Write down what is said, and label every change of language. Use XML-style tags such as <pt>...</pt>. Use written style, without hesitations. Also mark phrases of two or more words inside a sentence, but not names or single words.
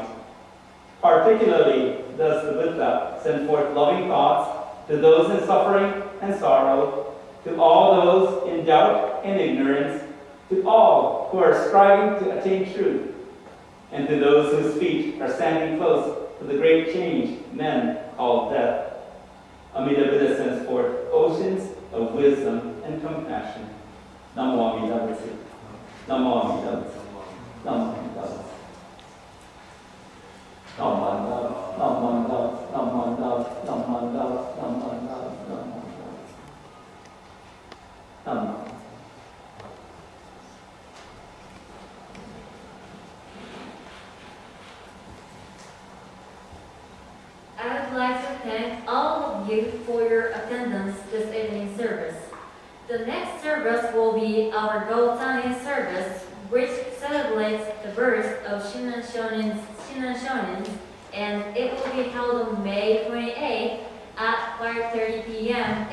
<en>Particularly does the Buddha send forth loving thoughts to those in suffering and sorrow, to all those in doubt and ignorance, to all who are striving to attain truth, and to those whose feet are standing close to the great change men call death. Amitabha sends forth oceans of wisdom and compassion.</en> <sa>Namo Amitabha. Namo Amitabha. Namo Amitabha. Namo Amitabha. Namo Amitabha. Namo Amitabha. Namo Amitabha. Namo Amitabha. Namo.</sa> <en>I would like to thank all of you for your attendance this evening service. The next service will be our Gautani service, which celebrates the birth of Shinran Shonins, and it will be held on May 28 at 5:30 p.m.</en>